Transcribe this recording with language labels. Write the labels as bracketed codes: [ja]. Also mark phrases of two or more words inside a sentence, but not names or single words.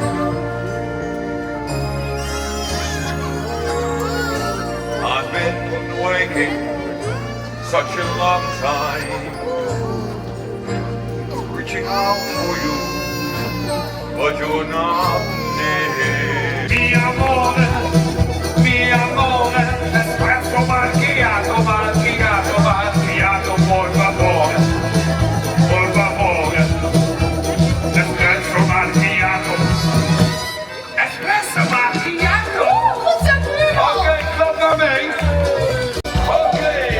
[en] I've been waiting such a long time, reaching out for you, but you're not near. [it] Mi amore, espresso macchiato, macchiato, macchiato, por favore, espresso macchiato, espresso macchiato. [nl] Oké, klap naar mee. Oké.